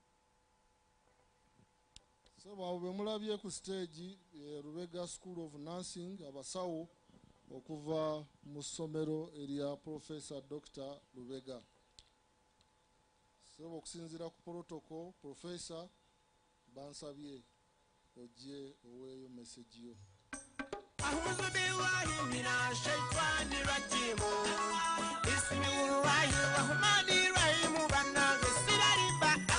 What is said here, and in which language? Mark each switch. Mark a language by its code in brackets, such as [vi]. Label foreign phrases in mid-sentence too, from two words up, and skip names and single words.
[lg] Sebo bwe mulabye ku stage Lubega School of Nursing abasawo okuva mu ssomero erya Professor Dr. Lubega. Sebo okusinziira ku protocol Professor bansabye ojje oweeyo message yo. [ar] أعوذ بالله من الشيطان الرجيم. بسم الله الرحمن الرحيم. [lg] Bannaga sirariba